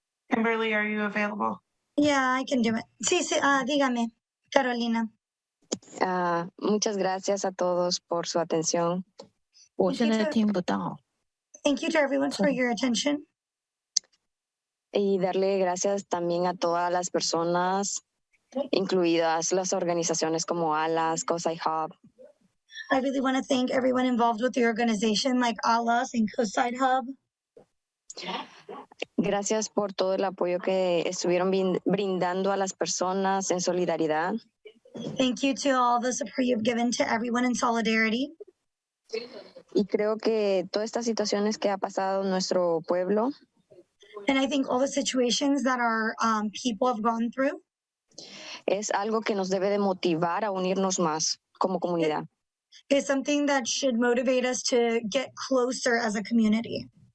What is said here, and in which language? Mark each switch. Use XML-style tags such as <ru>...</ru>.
<en>Kimberly, are you available? Yeah, I can do it.</en> <es>Sí, dígame,</es> <en>Carolina.</en> <es>Muchas gracias a todos por su atención.</es> <zh>我现在听不到。</zh> <en>Thank you to everyone for your attention.</en> <es>Y darle gracias también a todas las personas, incluidas las organizaciones como ALAS, COSI Hub.</es> <en>I really want to thank everyone involved with the organization like ALAS and Coastside Hub.</en> <es>Gracias por todo el apoyo que estuvieron brindando a las personas en solidaridad.</es> <en>Thank you to all the support you've given to everyone in solidarity.</en> <es>Y creo que todas estas situaciones que ha pasado en nuestro pueblo</es> <en>And I think all the situations that our people have gone through</en> <es>es algo que nos debe de motivar a unirnos más como comunidad.</es> <en>is something that should motivate us to get closer as a community.</en>